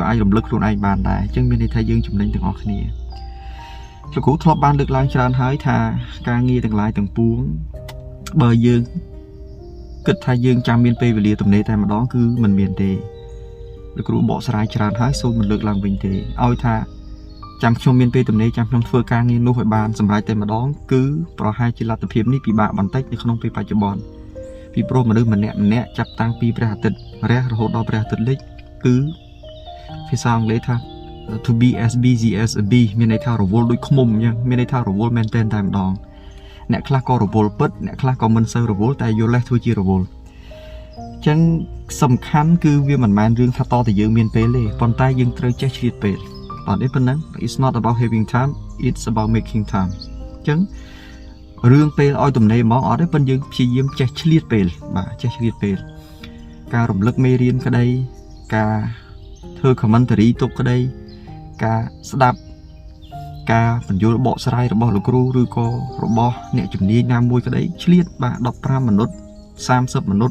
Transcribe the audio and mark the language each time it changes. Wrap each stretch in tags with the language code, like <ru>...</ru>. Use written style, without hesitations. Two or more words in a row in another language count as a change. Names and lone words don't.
<km>អាចរំលឹកខ្លួនឯងបានដែរអញ្ចឹងមានន័យថាយើងចំណេញទាំងអស់គ្នាលោកគ្រូធ្លាប់បានលើកឡើងច្រើនហើយថាការងារទាំងឡាយទាំងពួងបើយើងគិតថាយើងចាំមានពេលវេលាទំនេរតែម្ដងគឺមិនមានទេលោកគ្រូបកស្រាយច្រើនហើយសូមមិនលើកឡើងវិញទេឲ្យថាចាំខ្ញុំមានពេលទំនេរចាំខ្ញុំធ្វើការងារនោះឲ្យបានសម្រេចតែម្ដងគឺ ប្រហែលជាលទ្ធភាពនេះពិបាកបន្តិចនៅក្នុងពេលបច្ចុប្បន្នពីព្រោះមនុស្សម្នាក់ចាប់តាំងពីព្រះអាទិត្យរះរហូតដល់ព្រះអាទិត្យលិចគឺភាសាអង់គ្លេសថា</km> <en>to be as busy as a bee</en> <km>មានន័យថារវល់ដូចឃ្មុំអញ្ចឹងមានន័យថារវល់មែនតែម្ដងអ្នកខ្លះក៏រវល់ពិតអ្នកខ្លះក៏មិនសូវរវល់តែយល់លេសធ្វើជារវល់ អញ្ចឹងសំខាន់គឺវាមិនមែនរឿងថាតតែយើងមានពេលទេប៉ុន្តែយើងត្រូវចេះឆ្លៀតពេលអ ត់ទេប៉ុណ្ណឹង</km> <en>it's not about having time it's about making time</en> <km>អញ្ចឹងរឿងពេលឲ្យទំនេរហ្មងអត់ទេប៉ុន្តែយើងព្យាយាមចេះឆ្លៀតពេលបាទចេះឆ្លៀតពេលការរំលឹកមេរៀនក្តីការធ្វើ commentary ទុកក្តីការស្ដាប់ការបញ្យល់បកស្រាយរបស់លោកគ្រូឬក៏របស់អ្នកជំនាញណាមួយក្តីឆ្លៀតបាទ15មិនិត30មិនិត</km>